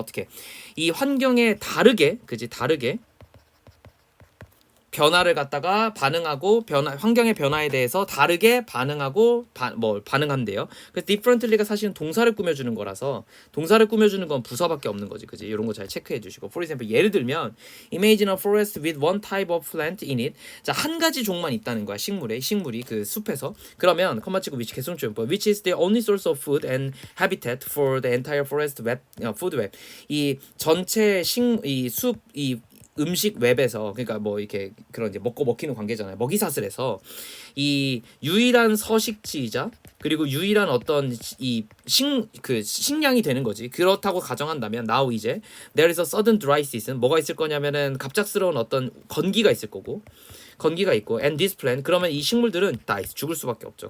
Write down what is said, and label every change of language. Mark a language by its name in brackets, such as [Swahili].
[Korean] 어떻게 이 환경에 다르게, 그지? 다르게 변화를 갖다가 반응하고 환경의 변화에 대해서 다르게 반응하고 반응한대요. 그래서 differently가 사실은 동사를 꾸며주는 거라서 동사를 꾸며주는 건 부사밖에 없는 거지, 그지? 이런 거 잘 체크해 주시고, [English] for example [Korean] 예를 들면 [English] imagine a forest with one type of plant in it. [Korean] 자, 한 가지 종만 있다는 거야, 식물이 그 숲에서. 그러면 컴마 치고 [English] which 개성조용 which is the only source of food and habitat for the entire forest web, food web. [Korean] 이 전체 이 음식 웹에서, 그러니까 뭐 이렇게 그런 이제 먹고 먹히는 관계잖아요. 먹이사슬에서 이 유일한 서식지이자 그리고 유일한 어떤 이 식량이 되는 거지. 그렇다고 가정한다면 now 이제 [English] there is a sudden dry season, [Korean] 뭐가 있을 거냐면은 갑작스러운 어떤 건기가 있을 거고, 건기가 있고 [English] and this plant, [Korean] 그러면 이 식물들은 die, 죽을 수밖에 없죠.